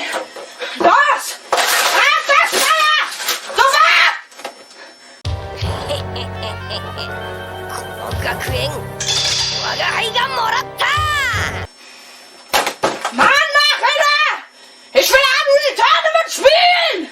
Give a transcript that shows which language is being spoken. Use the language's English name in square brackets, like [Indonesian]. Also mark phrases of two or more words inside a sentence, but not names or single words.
[German] Los! Halt das Feuer! Sofort! [Japanese] この学園、我が輩がもらった！ [German] Mann, Nachhilfe! Ich will an die Tournament spielen!